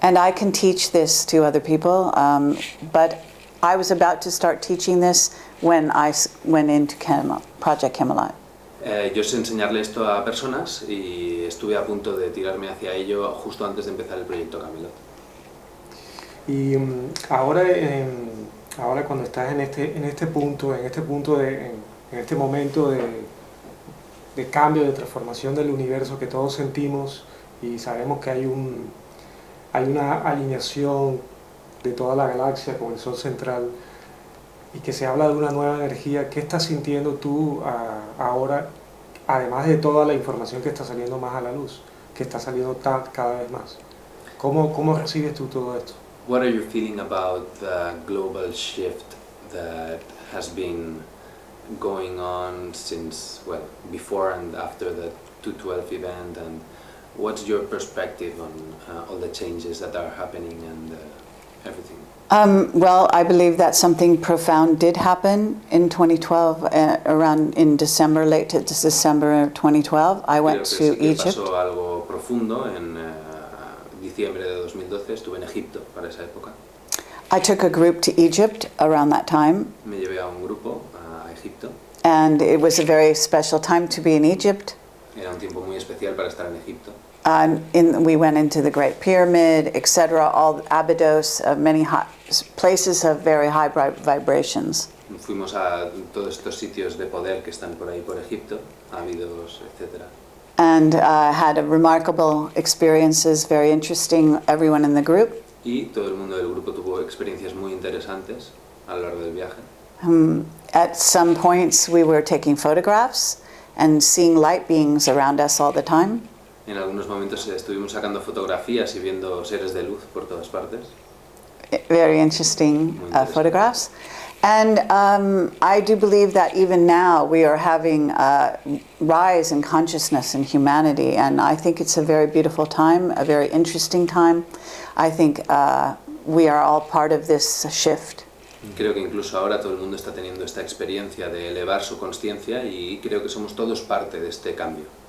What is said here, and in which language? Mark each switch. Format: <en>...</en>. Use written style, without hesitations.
<en>And I can teach this to other people, but I was about to start teaching this when I went into Project Camelot.</en> <es>Yo sé enseñarle esto a personas y estuve a punto de tirarme hacia ello justo antes de empezar el proyecto Camelot. Y ahora cuando estás en este momento de cambio, de transformación del universo que todos sentimos y sabemos que hay una alineación de toda la galaxia con el Sol central y que se habla de una nueva energía, ¿qué estás sintiendo tú ahora, además de toda la información que está saliendo más a la luz, que está saliendo cada vez más? ¿Cómo recibes tú todo esto?</es> <en>What are you feeling about the global shift that has been going on since, well, before and after the 212 event, and what's your perspective on all the changes that are happening and everything? Well, I believe that something profound did happen in 2012, around in December, late to December 2012. I went to Egypt.</en> <es>Pasó algo profundo en diciembre de 2012, estuve en Egipto para esa época.</es> <en>I took a group to Egypt around that time.</en> <es>Me llevé a un grupo a Egipto.</es> <en>And it was a very special time to be in Egypt.</en> <es>Era un tiempo muy especial para estar en Egipto.</es> <en>We went into the Great Pyramid, etc., all Abydos, many places of very high vibrations.</en> <es>Fuimos a todos estos sitios de poder que están por ahí por Egipto, Abydos, etc.</es> <en>And had a remarkable experiences, very interesting, everyone in the group.</en> <es>Y todo el mundo del grupo tuvo experiencias muy interesantes a lo largo del viaje.</es> <en>At some points we were taking photographs and seeing light beings around us all the time.</en> <es>En algunos momentos estuvimos sacando fotografías y viendo seres de luz por todas partes.</es> <en>Very interesting photographs. And I do believe that even now we are having a rise in consciousness in humanity, and I think it's a very beautiful time, a very interesting time. I think we are all part of this shift.</en> <es>Creo que incluso ahora todo el mundo está teniendo esta experiencia de elevar su consciencia y creo que somos todos parte de este cambio.</es>